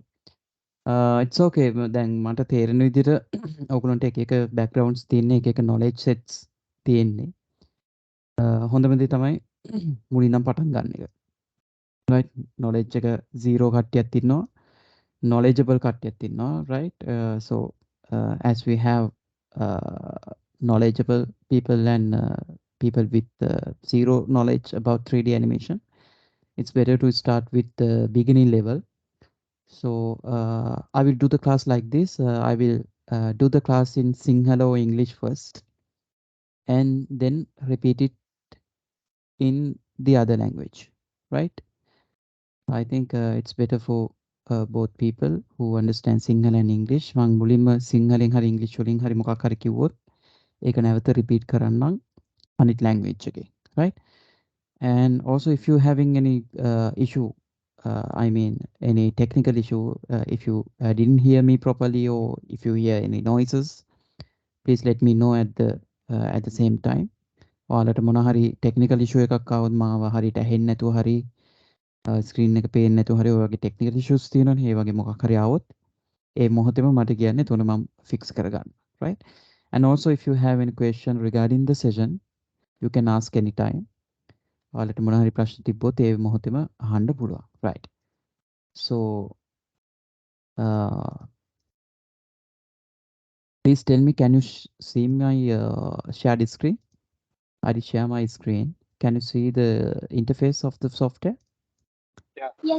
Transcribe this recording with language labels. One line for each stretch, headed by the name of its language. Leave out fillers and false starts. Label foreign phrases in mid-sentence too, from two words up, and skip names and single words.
English: it's okay.
Sinhala: දැන් මට තේරෙන විදිහට ඔයගොල්ලන්ට එක එක backgrounds තියෙන්නේ එක එක
English: knowledge sets
Sinhala: තියෙන්නේ. හොඳම දේ තමයි මුලින්නම් පටන් ගන්න එක.
English: right knowledge
Sinhala: එක 0 කට්ටියක් ඉන්නවා. knowledgeable කට්ටියක් ඉන්නවා right.
English: So as we have knowledgeable people and people with zero knowledge about 3D animation, it's better to start with the beginning level. So I will do the class like this. I will do the class in Sinhala or English first and then repeat it in the other language, right? I think it's better for both people who understand Sinhala and English.
Sinhala: මං මුලින්ම සිංහලෙන් හරි ඉංග්‍රීසි වලින් හරි මොකක් හරි කිව්වොත් ඒක නැවත repeat කරන්නම් අනිත් language එකේ,
English: right? And also if you having any issue, I mean any technical issue, if you didn't hear me properly or if you hear any noises, please let me know at the same time.
Sinhala: ඔයාලට මොන හරි
English: technical issue
Sinhala: එකක් ආවොත් මාව හරියට ඇහෙන්නේ නැතුව හරි screen එක පේන්නේ නැතුව හරි ඔය වගේ
English: technical issues
Sinhala: තියෙනවනේ ඒ වගේ මොකක් හරි ආවොත් ඒ මොහොතේම මට කියන්න එතන මම fix කරගන්න,
English: right? And also if you have any question regarding the session, you can ask anytime.
Sinhala: ඔයාලට මොන හරි ප්‍රශ්න තිබ්බොත් ඒ මොහොතේම අහන්න පුළුවන්,
English: right? So please tell me, can you see my shared screen? I share my screen. Can you see the interface of the software?